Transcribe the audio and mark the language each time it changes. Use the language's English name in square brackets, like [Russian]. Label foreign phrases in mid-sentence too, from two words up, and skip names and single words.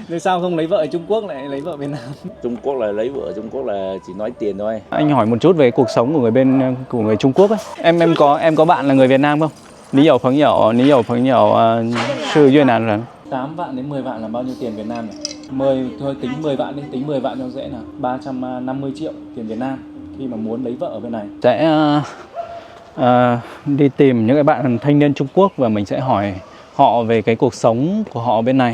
[Vietnamese] Thế sao không lấy vợ ở Trung Quốc lại lấy vợ Việt Nam? Trung Quốc là lấy vợ, Trung Quốc là chỉ nói tiền thôi. Anh hỏi một chút về cuộc sống của người Trung Quốc ấy. Em có bạn là người Việt Nam không? [Chinese] 你有朋友是越南人. [Vietnamese] 8 vạn đến 10 vạn là bao nhiêu tiền Việt Nam này? 10 thôi tính 10 vạn đi, tính 10 vạn cho dễ nào. 350 triệu tiền Việt Nam khi mà muốn lấy vợ ở bên này. Sẽ đi tìm những cái bạn thanh niên Trung Quốc và mình sẽ hỏi họ về cái cuộc sống của họ bên này.